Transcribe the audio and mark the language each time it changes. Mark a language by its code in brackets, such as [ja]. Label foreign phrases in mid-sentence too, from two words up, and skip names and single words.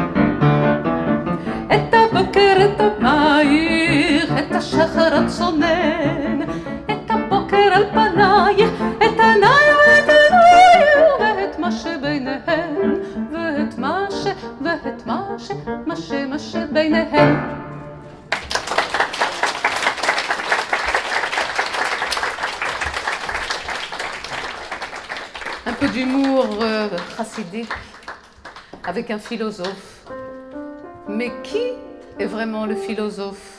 [he] את הבוקר, את הבייך, את השחר הצונן, את הבוקר על פנייך, את עיניי ואת עינייך, ואת מה שביניהם, ואת מה שביניהם. [fr] Un peu d'humour chassidique avec un philosophe. Mais qui est vraiment le philosophe?